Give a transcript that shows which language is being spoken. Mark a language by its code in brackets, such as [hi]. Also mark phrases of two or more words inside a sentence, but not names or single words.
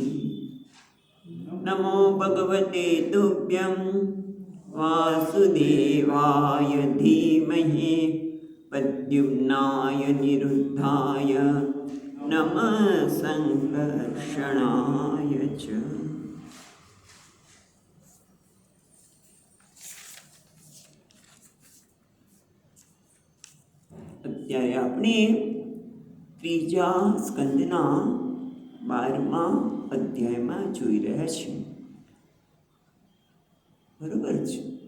[sa] नमो भगवते तुभ्यं वासुदेवाय धीमहि प्रद्युम्नाय निरुद्धाय नमः संकर्षणाय च। [gu] અત્યારે આપણે ત્રીજા સ્કંદના 12મા અધ્યાયમાં જોઈ રહ્યા છીએ, બરોબર છે?